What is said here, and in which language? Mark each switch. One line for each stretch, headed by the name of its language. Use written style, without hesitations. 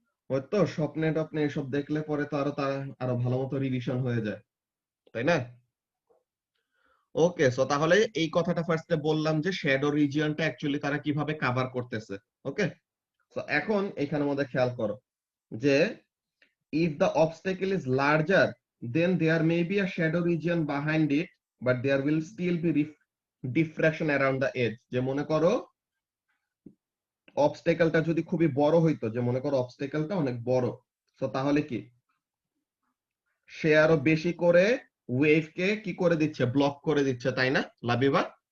Bangla: হয়তো স্বপ্নে টপ্নে এসব দেখলে পরে তো আরো ভালো মতো রিভিশন হয়ে যায়, তাই না? ওকে, সো তাহলে এই কথাটা ফার্স্টে বললাম যে শ্যাডো রিজিয়নটা অ্যাকচুয়ালি তারা কিভাবে কভার করতেছে। ওকে, সো এখন এখানের মধ্যে খেয়াল করো যে
English: if the obstacle is larger, then there may be a shadow region behind it, but there will still be diffraction around the edge.
Bangla: যে মনে করো অবস্টেকেলটা যদি খুবই বড় হইতো, যে মনে করো অবস্টেকেলটা অনেক বড়, তো তাহলে কি সে আরো বেশি করে ওয়েভকে কি করে দিচ্ছে, ব্লক করে দিচ্ছে, তাই না লাবিবা?